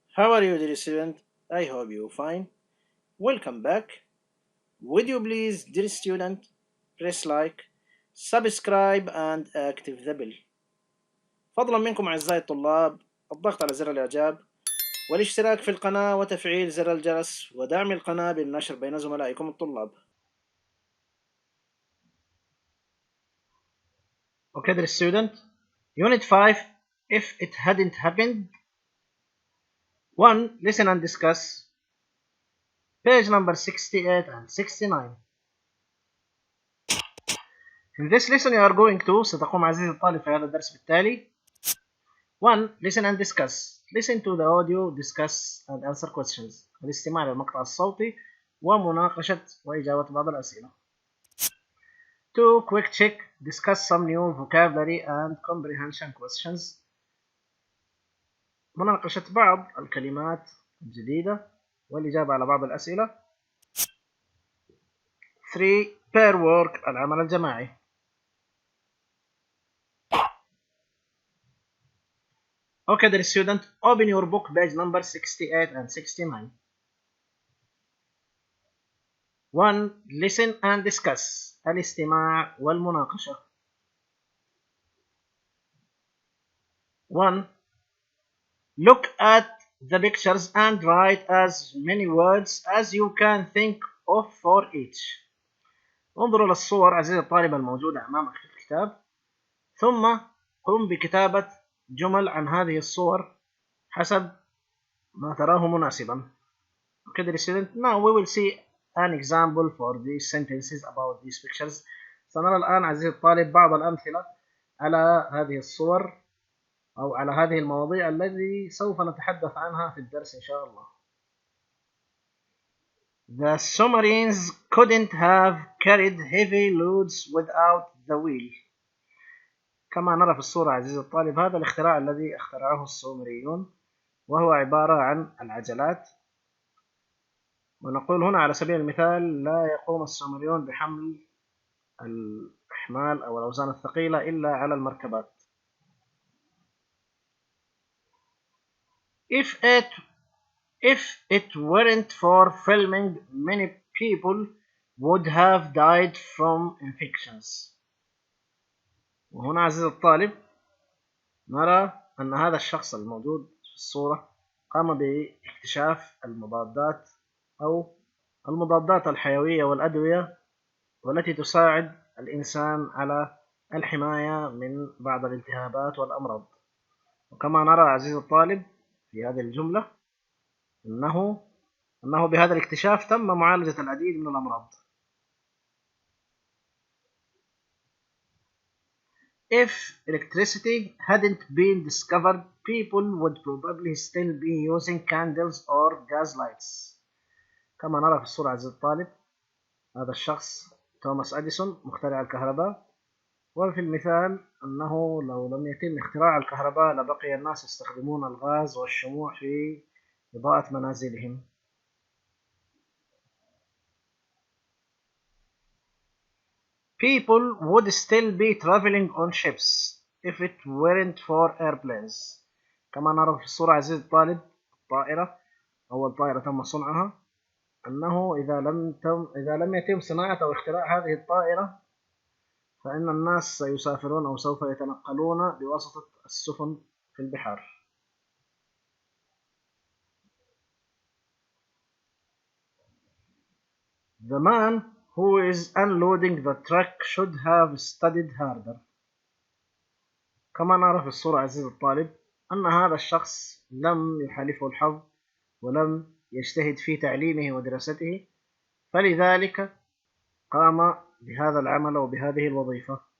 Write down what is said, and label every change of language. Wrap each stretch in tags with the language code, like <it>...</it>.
<en>How are you, dear student? I hope you're fine. Welcome back. Would you please, dear student, press like, subscribe and active the bell.</en> <ar>فضلا منكم أعزائي الطلاب الضغط على زر الإعجاب والاشتراك في القناة وتفعيل زر الجرس ودعم القناة بالنشر بين زملائكم الطلاب.</ar> <en>Okay, dear student. Unit 5. If it hadn't happened. 1. Listen and discuss. Page number 68 and 69. In this lesson you are going to</en> <ar>ستقوم عزيزي الطالب في هذا الدرس بالتالي</ar> <en>1. Listen and discuss. Listen to the audio, discuss and answer questions.</en> <ar>الاستماع للمقطع الصوتي ومناقشة وإجابة بعض الأسئلة.</ar> <en>2. Quick check. Discuss some new vocabulary and comprehension questions.</en> <ar>مناقشة بعض الكلمات الجديدة والإجابة على بعض الأسئلة.</ar> <en>3. pair work.</en> <ar>العمل الجماعي.</ar> <en>Okay, dear student, open your book page number 68 and 69. 1. Listen and discuss.</en> <ar>الاستماع والمناقشة.</ar> <en>1. Look at the pictures and write as many words as you can think of for each.</en> <ar>انظروا للصور عزيزي الطالب الموجودة أمامك في الكتاب ثم قم بكتابة جمل عن هذه الصور حسب ما تراه مناسبا.</ar> <en>Okay, dear student, now we will see an example for these sentences about these pictures.</en> <ar>سنرى الآن عزيزي الطالب بعض الأمثلة على هذه الصور أو على هذه المواضيع التي سوف نتحدث عنها في الدرس إن شاء الله.</ar> <en>The submarines couldn't have carried heavy loads without the wheel.</en> <ar>كما نرى في الصورة عزيزي الطالب هذا الاختراع الذي اخترعه السومريون وهو عبارة عن العجلات. ونقول هنا على سبيل المثال لا يقوم السومريون بحمل الأحمال أو الأوزان الثقيلة إلا على المركبات.</ar> <en>If it weren't for filming, many people would have died from infections.</en> <ar>وهنا عزيزي الطالب نرى أن هذا الشخص الموجود في الصورة قام باكتشاف المضادات أو المضادات الحيوية والأدوية والتي تساعد الإنسان على الحماية من بعض الالتهابات والأمراض. وكما نرى عزيزي الطالب في هذه الجملة أنه بهذا الاكتشاف تم معالجة العديد من الأمراض.</ar> <en>If electricity hadn't been discovered, people would probably still be using candles or gas lights.</en> <ar>كما نرى في الصورة عزيزي الطالب هذا الشخص توماس أديسون مخترع الكهرباء، وفي المثال أنه لو لم يتم اختراع الكهرباء لبقي الناس يستخدمون الغاز والشموع في إضاءة منازلهم.</ar> <en>People would still be traveling on ships if it weren't for airplanes.</en> <ar>كما نرى في الصورة عزيزي الطالب الطائرة أول طائرة تم صنعها أنه إذا لم يتم صناعة أو اختراع هذه الطائرة فإن الناس سيسافرون أو سوف يتنقلون بواسطة السفن في البحار.</ar> <en>The man who is unloading the truck should have studied harder.</en> <ar>كما نرى في الصورة عزيزي الطالب أن هذا الشخص لم يحالفه الحظ ولم يجتهد في تعليمه ودراسته فلذلك قام بهذا العمل وبهذه الوظيفة.</ar>